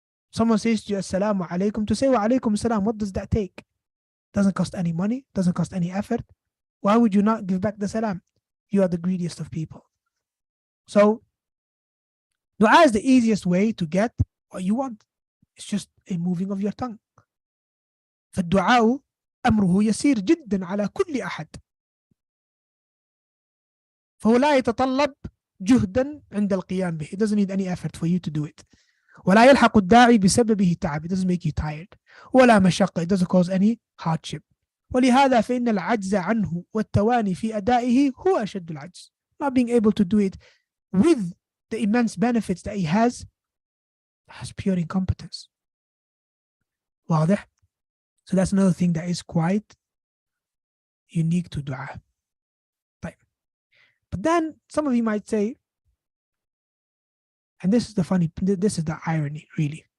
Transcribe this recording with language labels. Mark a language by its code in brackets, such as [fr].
[en] Someone says to you, Assalamu alaikum, to say wa alaikum salam, what does that take? Doesn't cost any money, doesn't cost any effort. Why would you not give back the salam? You are the greediest of people. So, dua is the easiest way to get what you want. It's just a moving of your tongue. [ar] فالدعاء أمره يسير جدا على كل أحد. فهو لا يتطلب جهدا عند القيام به. [en] It doesn't need any effort for you to do it. [ar] ولا يلحق الداعي بسببه تعب. [en] It doesn't make you tired. [ar] ولا مشقة. [en] It doesn't cause any hardship. [ar] ولهذا فإن العجز عنه والتواني في أدائه هو أشد العجز. [en] Not being able to do it with the immense benefits that he has, that's pure incompetence. [ar] واضح? [en] So that's another thing that is quite unique to dua. But then some of you might say, and this is the irony, really.